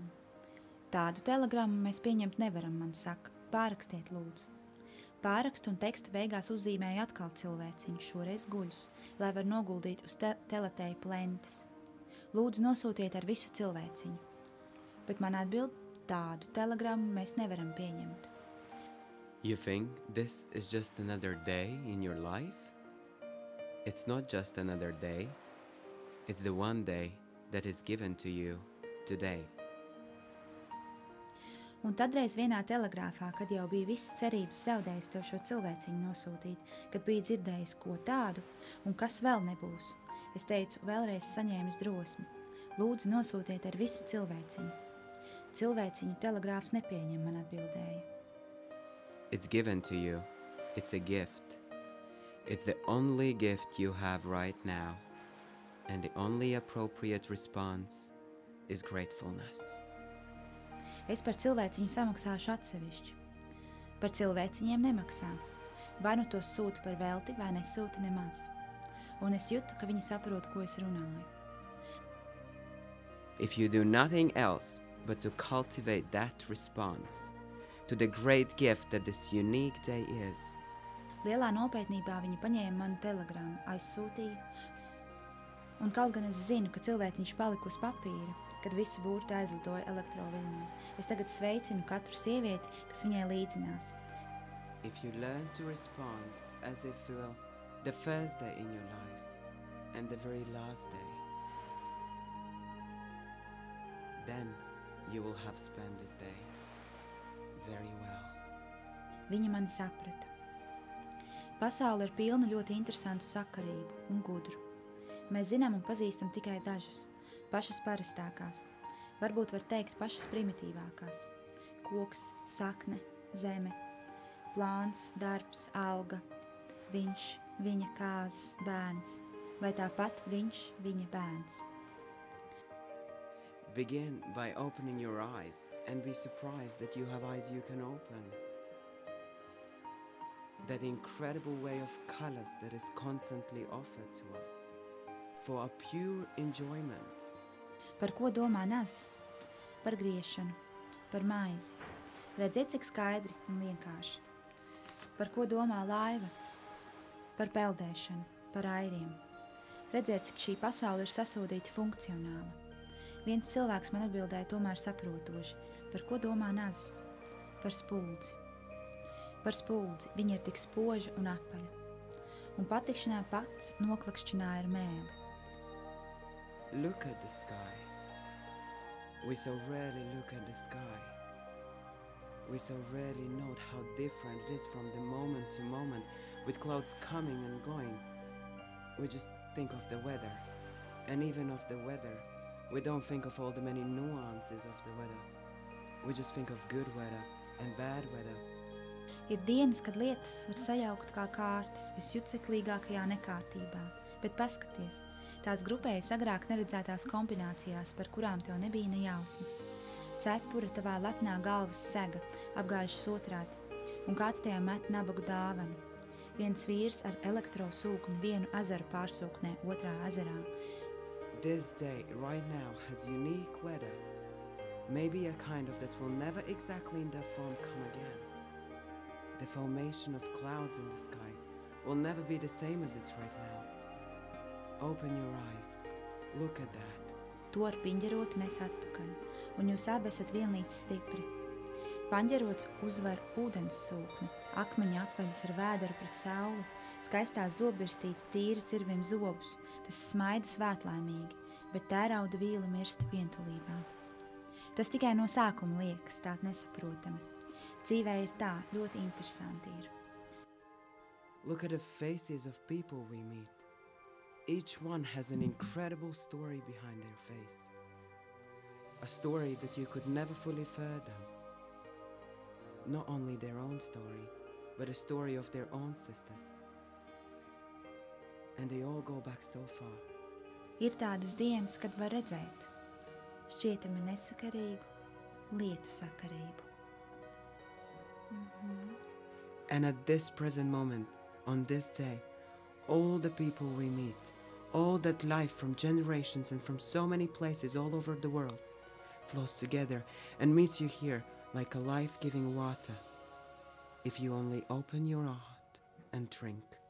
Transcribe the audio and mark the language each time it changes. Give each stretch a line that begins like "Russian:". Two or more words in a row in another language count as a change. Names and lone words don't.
Latvian: Tādu telegrammu mēs pieņemt nevaram, man saka. Pārakstiet, lūdzu. Pārakstu un teksta beigās uzzīmēju atkal cilvēciņu, šoreiz guļus, lai var noguldīt uz teleteipu lentes. Lūdzu, nosūtiet ar visu cilvēciņu. Bet man atbild, tādu telegrammu mēs nevaram pieņemt.
English: You think this is just another day in your life? It's not just another day. It's the one day that is given to you today.
Latvian: Un tadreiz vienā telegrāfā, kad jau bija visas cerības zaudējis tev šo cilvēciņu nosūtīt, kad bija dzirdējis ko tādu un kas vēl nebūs, es teicu, vēlreiz saņēmis drosmi. Lūdzu, nosūtiet ar visu cilvēciņu. Cilvēciņu telegrāfs nepieņem, man atbildēja.
English: It's given to you. It's a gift. It's the only gift you have right now. And the only appropriate response is gratefulness.
Latvian: Es par cilvēciņu samaksāšu atsevišķi. Par cilvēciņiem nemaksā. Vai nu tos sūta par velti, vai nesūta nemaz. Un es jūtu, ka viņi saprot, ko es runāju.
English: If you do nothing else but to cultivate that response to the great gift that this unique day is,
Latvian: Lielā nopietnībā viņi paņēma manu telegrammu, aizsūtīja. Un kaut gan es zinu, ka cilvēciņš palika uz papīra, kad visi burti aizlidoja elektroviļņos, es tagad sveicinu katru sievieti, kas viņai līdzinās.
English: if you learn to respond as if it were the first day in your life and the very last day, then you will have spent this day very well.
Latvian: Viņa mani saprata. Pasaule ir pilna ļoti interesantu sakarību un gudru. Mēs zinām un pazīstam tikai dažas, pašas parastākās, varbūt var teikt pašas primitīvākās. Koks, sakne, zeme, plāns, darbs, alga, viņš, viņa kāzas, bērns, vai tāpat viņš, viņa bērns.
English: Begin by opening your eyes and be surprised that you have eyes you can open. That incredible way of colors that is constantly offered to us for a pure enjoyment.
Latvian: Par ko domā nazis? Par griešanu, par maizi. Redziet, cik skaidri un vienkārši. Par ko domā laiva? Par peldēšanu, par airiem. Redziet, cik šī pasaule ir sasūdīta funkcionāli. Viens cilvēks man atbildēja tomēr saprotoši. Par ko domā nazis? Par spuldzi. Par spuldzi, viņa ir tik spoža un apaļa. Un patikšanā pats noklakšķināja ar mēli.
English: Look at the sky. We so rarely look at the sky. We so rarely note how different it is from the moment to moment, with clouds coming and going. We just think of the weather. And even of the weather, we don't think of all the many nuances of the weather. We just think of good weather and bad weather.
Latvian: Ir dienas, kad lietas var sajaukt kā kārtas visjuceklīgākajā nekārtībā, bet paskaties, tās grupējas agrāk neredzētās kombinācijās, par kurām tev nebija ne jausmas. Cepura tavā lepnā galvas sega, apgājušas otrādi, un kāds tajā met nabagu dāvanu. Viens vīrs ar elektrosūkni vienu ezeru pārsūknē otrā ezerā.
English: This day, right now, has unique weather. Maybe a kind of that will never exactly in that form come again. The formation of clouds in the sky will never be the same as it's right now. Open your eyes. Look at that.
Latvian: To ar piņģerotu nes atpakaļ, un jūs abi esat vienlīdz stipri. Paņģerots uzvar ūdens sūkni, akmeņa apveļas ar vēderu pret sauli, skaistā zobbirstīte tīra cirvim zobus, tas smaida svētlaimīgi, bet tērauda vīla mirst vientulībā. Tas tikai no sākuma liekas tā nesaprotami. Dzīvē ir tā, ļoti interesanti ir.
English: Look at the faces of people we meet. Each one has an incredible story behind their face. A story that you could never fully fathom. Not only their own story, but a story of their own sisters. And they all go back so far.
Latvian: Ir tādas dienas, kad var redzēt šķietami nesakarīgu lietu sakarību.
English: And at this present moment, on this day, all the people we meet, all that life from generations and from so many places all over the world flows together and meets you here like a life-giving water, if you only open your heart and drink.